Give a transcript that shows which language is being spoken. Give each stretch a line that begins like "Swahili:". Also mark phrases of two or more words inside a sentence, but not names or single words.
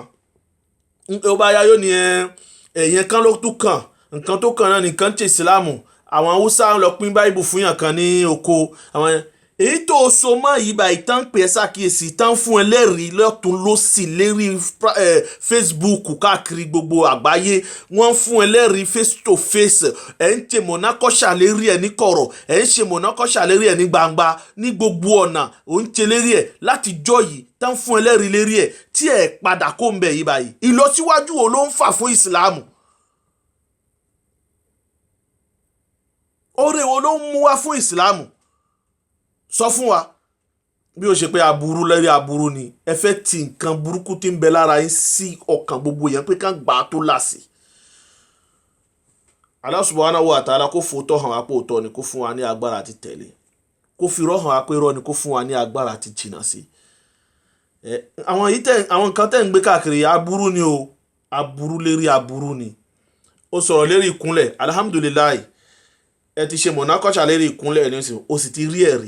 Yoruba: Ó bá yá yóò ní ẹ̀yẹn kan ló tún kàn, nǹkan tó kàn náà nìkan ṣe ìsìlámù. Àwọn Haúsá ń lọ pín báìbù fún yàn kan ní oko. Àwọn èyí tó so mọ́ yìí báyìí tán pè é ṣàkíyèsí, tán fún ẹ lẹ́rìí lọ́tún lósì lérí Facebook káàkiri gbogbo àgbáyé, wọ́n fún ẹ lẹ́rìí
English: face to face.
Yoruba: Ẹ̀ ń ṣe mọ̀nàkọ́ṣà lérí ẹ̀ ní kọ̀rọ̀, ẹ̀ ń ṣe mọ̀nàkọ́ṣà lérí ẹ̀ ní gbangba, ní gbogbo ọ̀nà ò ń ṣe lérí ẹ̀ láti jọ́ yìí, tán fún ẹ lẹ́rìí lérí ẹ̀ tí ẹ̀ padà kó ń bẹ̀ yìí báyìí. Ìlọsíwájú wo ló ń fà fún ìsìlámù? Oore wo ló ń mú wá fún ìsìlámù? Sọ fún wa. Bí ó ṣe pé aburú lérí aburú ni, ẹ fẹ́ ti nǹkan burúkú tí ń bẹ lára yín sí ọkàn gbogbo yẹn pé ká gbà á tó láṣì. Allah
Arabic: سبحانه وتعالى
Yoruba: kó fòótọ́ hàn wá pé òótọ́ ni, kó fún wa ní agbára àti tẹ̀lé, kó fi irọ́ hàn wá pé irọ́ ni, kó fún wa ní agbára àti jìnnà sí. Àwọn nǹkan tẹ́ ń gbé káàkiri aburú ni o, aburú lérí aburú ni. Ó sọ̀rọ̀ lérí ìkúnlẹ̀, alhamdulilayi, ẹ ti ṣe mọ̀nàkọ́ṣà lérí ìkúnlẹ̀ ní ìsìn, ó sì ti rí ẹ̀rí.